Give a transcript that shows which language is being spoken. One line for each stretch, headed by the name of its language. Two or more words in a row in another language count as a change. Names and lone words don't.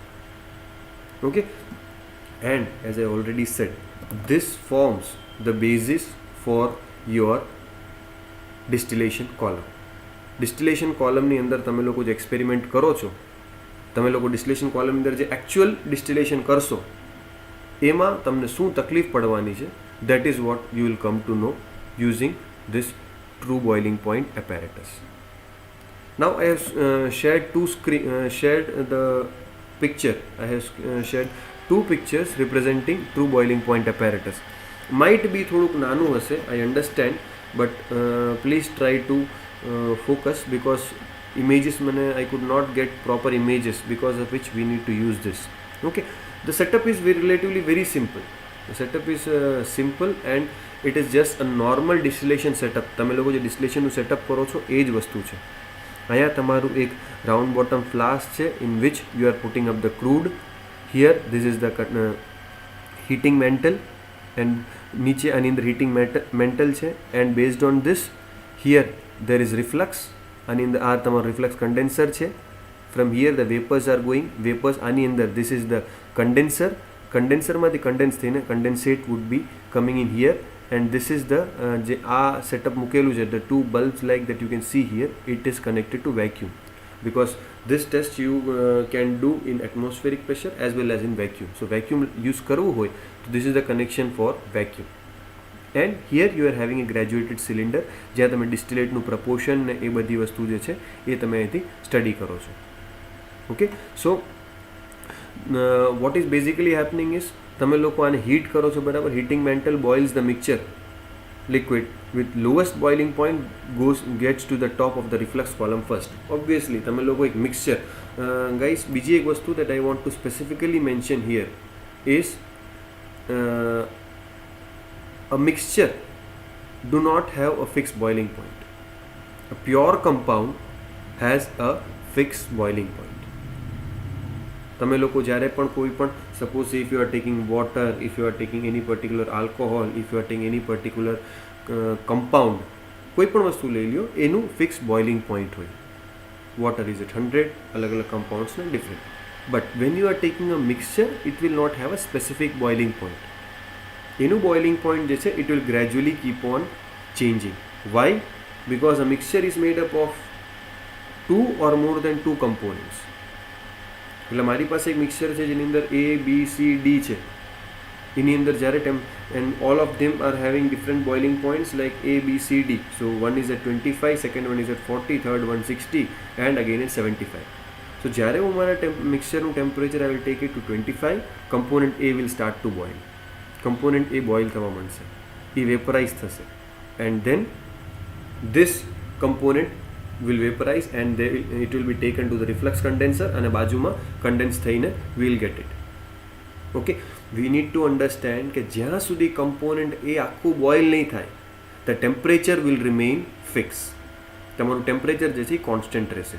English: Okay, and as I already said, this forms the basis for your distillation column. distillation columnની
Gujarati: અંદર તમે લોકો જે એક્સપેરિમેન્ટ કરો છો, તમે લોકો
English: distillation columnની
Gujarati: અંદર જે એકચ્યુઅલ ડિસ્ટિલેશન કરશો એમાં તમને શું તકલીફ પડવાની છે,
English: that is what you will come to know using this true boiling point apparatus. Now I have shared the picture. I have shared 2 pictures representing true boiling point apparatus. Might be
Gujarati: થોડુંક નાનું હશે,
English: I understand, but please try to focus because images I could not get proper images, because of which we need to use this. Okay, the setup is relatively very simple. Setup is simple and it is just a normal distillation setup.
Gujarati: તમે લોકો જે ડિસ્ટિલેશનનું સેટઅપ કરો છો એ જ વસ્તુ છે. અહીંયા તમારું એક
English: round bottom flask
Gujarati: છે
English: in which you are putting up the crude. here this is the heating mantle and
Gujarati: નીચે આની અંદર
English: heating mantle છે and based on this here there is reflux.
Gujarati: આની અંદર આ તમારું
English: reflux condenser
Gujarati: છે.
English: From here the vapours are going. વેપર્સ
Gujarati: આની અંદર
English: this is the condenser.
Gujarati: કન્ડેન્સરમાંથી કન્ડેન્સ થઈને
English: condensate would be coming in here and this is the
Gujarati: જે આ સેટઅપ મૂકેલું છે
English: the two bulbs like that you can see here it is connected to vacuum because this test you can do in atmospheric pressure as well as in vacuum. So vacuum use
Gujarati: કરવું હોય તો
English: this is the connection for vacuum. And here you are having a graduated cylinder
Gujarati: જ્યાં તમે
English: distillateનું proportion
Gujarati: ને એ બધી વસ્તુ જે છે એ તમે અહીંથી સ્ટડી કરો છો.
English: Okay, so what is basically happening is
Gujarati: તમે લોકો આને હીટ કરો છો, બરાબર.
English: heating mantle boils the mixture liquid with lowest boiling point gets to the top of the reflux column first. Obviously
Gujarati: તમે લોકો એક
English: mixture guys
Gujarati: બીજી એક વસ્તુ
English: that I want to specifically mention here is a mixture do not have a fixed boiling point. A pure compound has a fixed boiling point.
Gujarati: તમે લોકો જ્યારે પણ કોઈ પણ
English: suppose if you are taking water, if you are taking any particular alcohol, if you are taking any particular compound,
Gujarati: કોઈ પણ વસ્તુ લઈ લો એનું ફિક્સ બોઇલિંગ પોઈન્ટ હોય.
English: water is at
Gujarati: 100, અલગ અલગ કમ્પાઉન્ડ્સને ડિફરન્ટ.
English: But when you are taking a mixture it will not have a specific boiling point. એનું boiling point
Gujarati: જે છે
English: it will gradually keep on changing. Why? Because a mixture is made up of 2 or more than 2 કમ્પોનન્ટ્સ.
Gujarati: એટલે મારી પાસે એક મિક્સચર છે જેની અંદર A, B, C, D છે. એની અંદર જ્યારે
English: and all of them are having different boiling points like A, B, C, D. So one is at 25, second one is at 40, third one 60 and again at 75. સો
Gujarati: જ્યારે હું મારા મિક્સચરનું
English: temperature I will take it to 25, component A will start to boil.
Gujarati: કમ્પોનન્ટ A બોઇલ થવા માંડશે, એ વેપરાઇઝ થશે
English: and then this component will vaporize and it will be taken to the reflux condenser
Gujarati: અને બાજુમાં કન્ડેન્સ થઈને
English: we'll get it. Okay, we need to understand
Gujarati: કે જ્યાં સુધી કમ્પોનન્ટ એ આખું બોઇલ નહીં થાય
English: the temperature will remain fixed.
Gujarati: તમારું ટેમ્પરેચર જે છે એ કોન્સ્ટન્ટ રહેશે.